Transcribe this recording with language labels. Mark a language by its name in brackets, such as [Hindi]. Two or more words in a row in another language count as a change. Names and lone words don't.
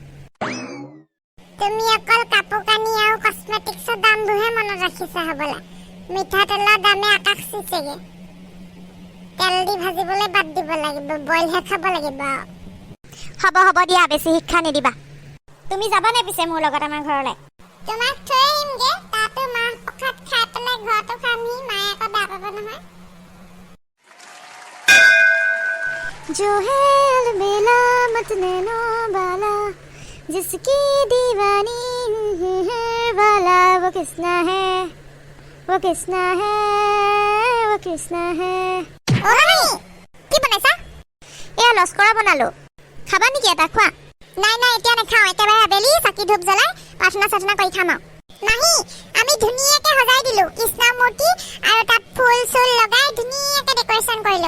[Assamese] তুমি অকল কাপোৰ কানি আৰু কসমেটিক্সৰ দামবোৰহে মনত ৰাখিছা হ'বলা মিঠাতেলৰ দামে আকাশ চুইছেগে তেল দি ভাজিবলৈ বাদ দিব লাগিব বইলহে খাব লাগিব হ'ব দিয়া বেছি শিক্ষা নিদিবা তুমি যাবানে পিছে মোৰ লগত আমাৰ ঘৰলৈ তোমাক থৈ আহিমগে তাতো মাহ প্ৰসাদ খাই পেলাই ঘৰতো খামহি মায়ে আকৌ বেয়া পাব নহয় [Hindi] जो है अलबेला मत नैनो बाला जिसकी दीवानी है वाला वो किसना है वो किसना है वो किसना है [Assamese] কি বনাইছা এয়া লস্কৰা বনালো খাবা নেকি এটা খোৱা নাই এতিয়া নাখাওঁ একেবাৰে আবেলি চাকি ধূপ জ্বলাই প্ৰাৰ্থনা চাৰ্থনা কৰি খাম নাহি আমি ধুনীয়াকে সজাই দিলো কৃষ্ণৰ মূৰ্তি আৰু তাত ফুল চুল লগাই ধুনীয়াকে ডেকৰেশ্যন কৰিলো